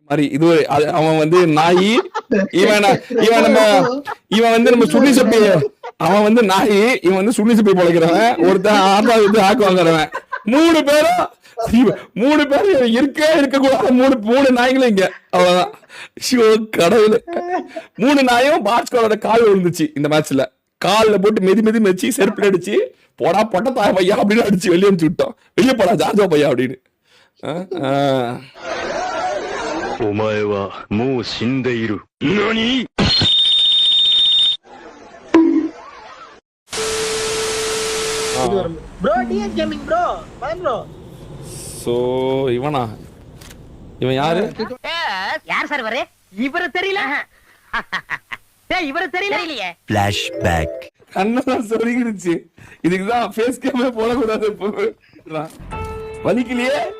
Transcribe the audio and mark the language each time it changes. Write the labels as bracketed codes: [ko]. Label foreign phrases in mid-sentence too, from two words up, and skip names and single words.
[ta] மாதிரி இது அவன் வந்து நாய் இவன் இவன் வந்து நம்ம சுண்ணி சப்பி அவன் வந்து நாய் இவன் வந்து சுண்ணி சப்பி பொழைக்கிறவன் ஒருத்தன் ஆறாவது ஆக்கு வாங்குறவன் 3 பேரும் இருக்க கூடாது 3 நாய்களும் இங்க அவ்வளவுதான். கடவுளு 3 நாயும் பாஸ்கரோட கால் விழுந்துச்சு இந்த மேட்ச்ல. காலில் போட்டு மெதி மெச்சு செருப்புல அடிச்சு போடா பொட்ட தாய பையா அப்படின்னு அடிச்சு வெளியே அனுப்பிச்சு விட்டோம். வெளியே போடா ஜார்ஜா பையா அப்படின்னு. [ja] お前はもう死んでいる。何? [en] Bro, DS gaming bro. Bye bro. [ta] So, இவனா? இவன் யாரு? யார் சார் வரே? இவர தெரியல. டேய் இவர தெரியலையே. Flashback. கண்ணெல்லாம் சொரிகிடுச்சு. இதுக்கு தான் [en] face cam [ta] போட கூடாது. வலிக்கலையே.